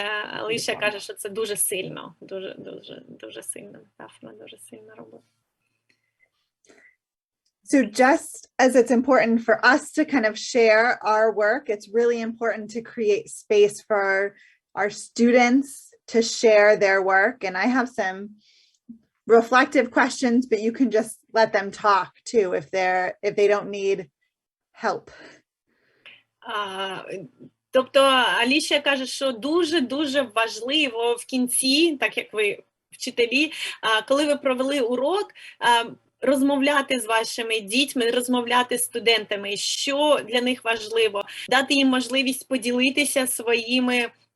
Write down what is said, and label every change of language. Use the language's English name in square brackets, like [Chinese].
[Ukrainian] Alicia каже, що це дуже сильно, дуже сильно, дуже сильно робить. [English] So just as it's important for us to kind of share our work, it's really important to create space for our students to share their work. And I have some reflective questions, but you can just let them talk too if they don't need help. [Ukrainian] Тобто Аліша каже, що дуже важливо в кінці, так як ви вчителі, коли ви провели урок, розмовляти з вашими дітьми, розмовляти з студентами, що для них важливо, дати їм можливість поділитися своїми